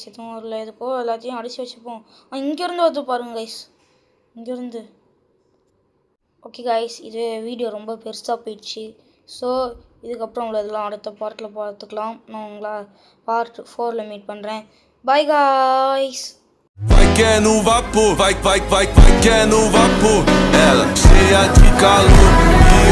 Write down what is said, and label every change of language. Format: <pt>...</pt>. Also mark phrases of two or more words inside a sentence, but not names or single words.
<ta>எதுக்கோ எல்லாத்தையும் அடித்து வச்சுப்போம். இங்கேருந்து வந்து பாருங்கள் கைஸ். இங்கேருந்து</ta> <en>okay guys.</en> <ta>இது வீடியோ ரொம்ப பெருசாக போயிடுச்சு. ஸோ இதுக்கப்புறம் உள்ளதெல்லாம் அடுத்த பார்ட்டில் பார்த்துக்கலாம். நான் உங்களை பார்ட் 4ல் மீட் பண்ணுறேன்.</ta> <en>bye guys.</en> <pt>Vai que é no vapor, vai que é no vapor. Ela cheia de calor.</pt>